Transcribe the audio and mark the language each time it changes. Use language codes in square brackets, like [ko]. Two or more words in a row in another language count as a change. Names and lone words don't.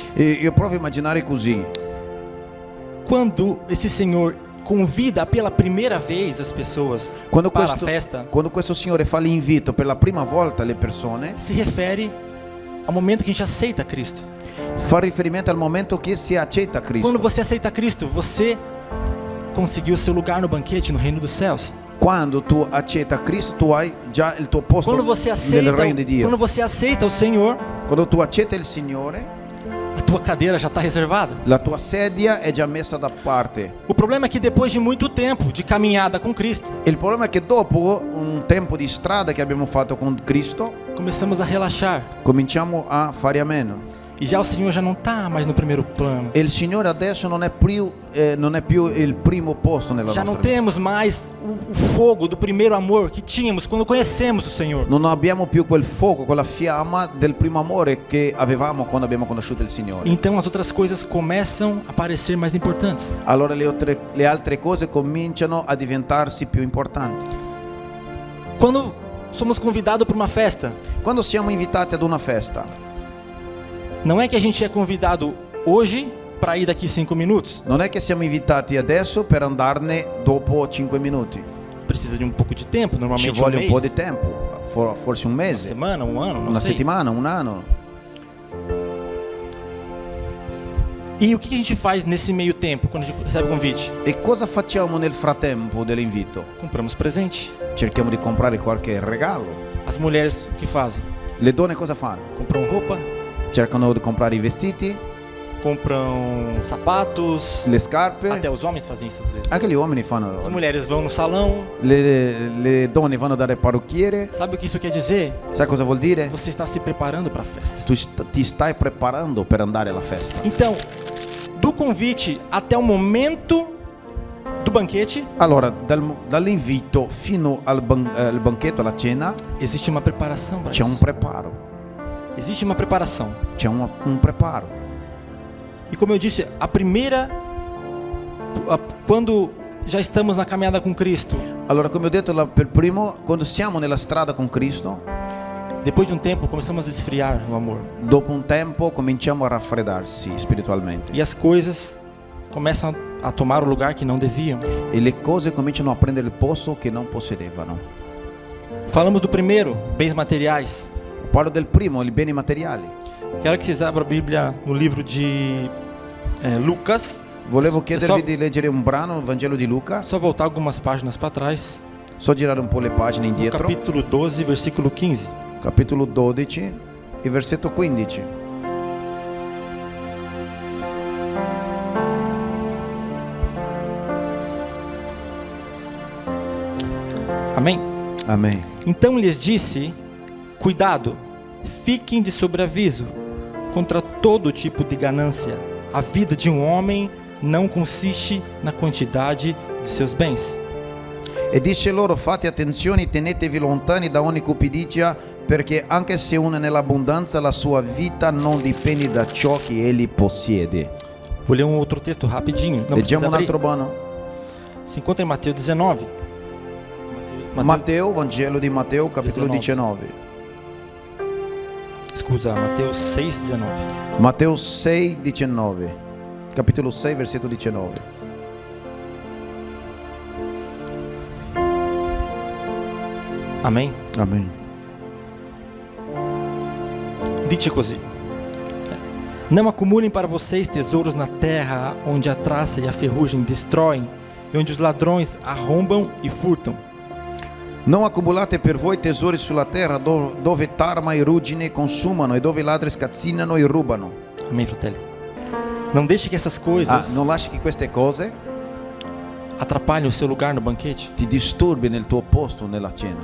[it] E io provo a immaginare così. [pt] quando esse senhor convida pela primeira vez as pessoas Quando para [it] questo, [pt] a festa, [it] quando questo Signore fa l'invito per la prima volta alle persone, [pt] se refere ao momento que a gente aceita Cristo. [it] fa riferimento al momento che si accetta Cristo. [pt] Quando você aceita Cristo, você conseguiu seu lugar no banquete no reino dos céus. [it] Quando tu accetta Cristo, tu hai già il tuo posto [pt] Quando você [it] nel [pt] aceita, [it] regno di Dio. [pt] quando você aceita o Senhor, [it] Quando tu accetti il Signore, [pt] a tua cadeira já está reservada. [it] la tua sedia è già messa da parte. [pt] O problema é que depois de muito tempo de caminhada com Cristo, [it] Il problema è che dopo un tempo di strada che abbiamo fatto con Cristo, [pt] começamos a relaxar. [it] cominciamo a fare a meno. [pt] E já o Senhor já não está mais no primeiro plano. [it] E il Signore adesso non è più il primo posto nella [pt] Já não [it] nostra vita. [pt] temos mais o fogo do primeiro amor que tínhamos quando conhecemos o Senhor. [it] Non abbiamo più quel fuoco, quella fiamma del primo amore che avevamo quando abbiamo conosciuto il Signore. [pt] Então as outras coisas começam a parecer mais importantes. [it] Allora le altre cose cominciano a diventarsi più importanti. [pt] Quando somos convidados para uma festa, [it] Quando siamo invitati ad una festa, [pt] não é que a gente é convidado hoje para ir daqui 5 minutos. [it] non è che siamo invitati adesso per andarne dopo 5 minuti. [pt] Precisa de um pouco de tempo, [it] Ci [pt] normalmente [it] vuole [pt] um [it] un po' [pt] mês, [it] di tempo, forse un [pt] uma [it] mese, [pt] semana, um ano, não [it] una [pt] sei. [it] settimana, un anno. [pt] E o que a gente faz nesse meio tempo, quando a gente recebe o convite? [it] E cosa facciamo nel frattempo dell'invito? [pt] Compramos presente. [it] Cerchiamo di comprare qualche regalo. [pt] As mulheres o que fazem? [it] Le donne cosa fanno? [pt] Compram roupa, [it] Cercano di comprare i vestiti, [pt] compram sapatos. [it] le scarpe. [pt] Até os homens fazem isso às vezes. [it] Anche gli uomini fanno. [pt] As mulheres vão no salão. [it] Le donne vanno dal parrucchiere. [pt] Sabe o que isso quer dizer? [it] Sai cosa vuol dire? [pt] Você está se preparando para a festa. [it] Tu ti stai preparando per andare alla festa. [pt] Então, do convite até o momento do banquete, [it] Allora, dall'invito fino al banchetto, alla cena, [pt] existe uma preparação para [it] c'è un [pt] isso. [it] preparo. [pt] Existe uma preparação. [it] C'è un preparo. [pt] E como eu disse, quando já estamos na caminhada com Cristo, [it] Allora, come ho detto per primo, quando siamo nella strada con Cristo, [pt] depois de um tempo começamos a esfriar no amor. [it] dopo un tempo cominciamo a raffreddarsi spiritualmente. [pt] E as coisas começam a tomar o lugar que não deviam. [it] E le cose cominciano a prendere il posto che non possedevano. [pt] Falamos do primeiro, bens materiais. [it] Parlo del primo, i beni materiali. [pt] Quero que vocês abram a Bíblia no livro de Lucas. [it] Volevo [pt] É [it] chiedervi di leggere un brano, il Vangelo di Luca. [pt] Só voltar algumas páginas para trás. [it] So girare un po' le pagine [pt] No [it] indietro. [pt] capítulo 12, versículo 15. [it] Capitolo 12, il versetto 15. [pt] Amém? [it] Amen. [pt] Então lhes disse: cuidado, fiquem de sobreaviso contra todo tipo de ganância. A vida de um homem não consiste na quantidade de seus bens. [it] E disse loro: fate attenzione, tenetevi lontani da ogni cupidigia, perché anche se uno è nell'abbondanza, la sua vita non dipende da ciò che egli possiede. [pt] Vou ler um outro texto rapidinho. Não precisa [it] Leggiamo un [pt] abrir. [it] altro brano. [pt] Se encontra em Mateus 19. [it] Matteo, Vangelo di Matteo, capitolo 19. Scusa, Mateus 6,19. Matteo 6, 19. Capitolo 6, versetto 19. [pt] Amém? [it] Amen. Dice così: [pt] não acumulem para vocês tesouros na terra, onde a traça e a ferrugem destroem, e onde os ladrões arrombam e furtam. [it] Non accumulate per voi tesori sulla terra dove tarma e ruggine consumano e dove i ladri scazzinano e rubano. Amém, fratelli? [pt] Não deixe que essas coisas [it] Non lasci che queste cose [pt] atrapalhem o seu lugar no banquete. [it] ti disturbi nel tuo posto nella cena.